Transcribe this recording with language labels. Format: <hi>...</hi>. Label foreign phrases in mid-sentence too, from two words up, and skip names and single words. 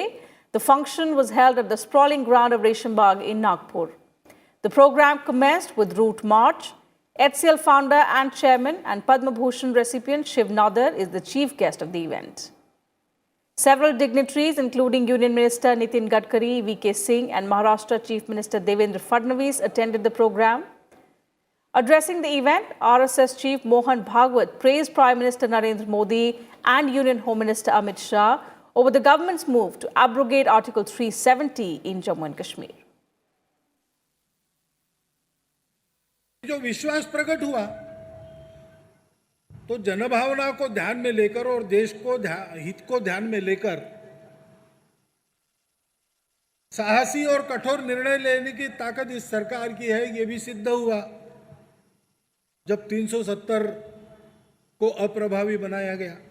<en>The function was held at the sprawling ground of Resham Bagh in Nagpur. The program commenced with route march. HCL founder and chairman and Padma Bhushan recipient Shiv Nadar is the chief guest of the event. Several dignitaries, including Union Minister Nitin Gadkari, VK Singh and Maharashtra Chief Minister Devendra Fadnavis, attended the program. Addressing the event, RSS Chief Mohan Bhagwat praised Prime Minister Narendra Modi and Union Home Minister Amit Shah over the government's move to abrogate Article 370 in Jammu and Kashmir.</en> <hi>जो विश्वास प्रकट हुआ तो जनभावना को ध्यान में लेकर और देश को हित को ध्यान में लेकर साहसी और कठोर निर्णय लेने की ताकत इस सरकार की है, ये भी सिद्ध हुआ जब 370 को अप्रभावी बनाया गया।</hi>